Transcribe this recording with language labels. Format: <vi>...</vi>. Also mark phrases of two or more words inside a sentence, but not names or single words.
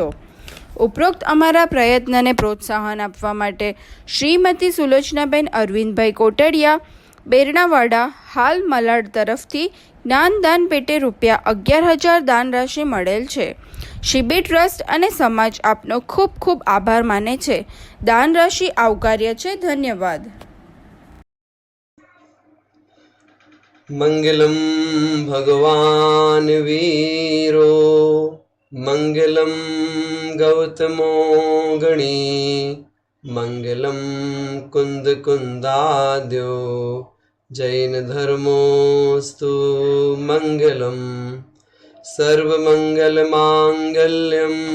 <gu>ઉપરોક્ત અમારા પ્રયત્નને પ્રોત્સાહન આપવા માટે શ્રીમતી સુલોચનાબેન અરવિંદભાઈ કોટડિયા બેરણાવાડા હાલ મલાડ તરફથી જ્ઞાનદાન પેટે ₹11,000 દાન રાશિ મળેલ છે। શિબિર ટ્રસ્ટ અને સમાજ આપનો ખૂબ ખૂબ આભાર માને છે। દાન રાશિ આવકાર્ય છે। ધન્યવાદ।</gu> <sa>मंगलम भगवान वीरो मंगलम गौतमो गणी मंगलम कुंद कुंदाद्यो जैन धर्मोस्तु मंगलम सर्वमंगल मांगल्यम</sa>